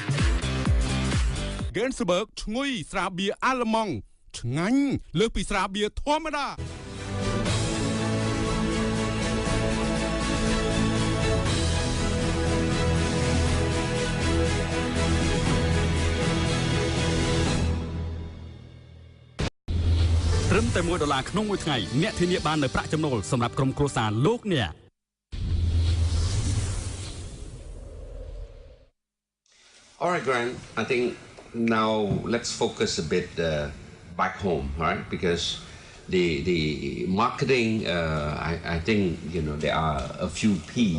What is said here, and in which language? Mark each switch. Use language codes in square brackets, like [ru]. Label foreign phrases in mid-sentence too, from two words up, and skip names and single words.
[km] Gensberg ឈ្ងុយស្រាបៀរអាល្លឺម៉ង់ឆ្ងាញ់លើសពីស្រាបៀរធម្មតាត្រឹមតែ$1ក្នុងមួយថ្ងៃអ្នកធានាបាននៅប្រាក់ចំណូលសម្រាប់ក្រុមគ្រួសារលោកអ្នក [en] All right, Grant, I think now let's focus a bit back home, right? Because the marketing, I think, there are a few P.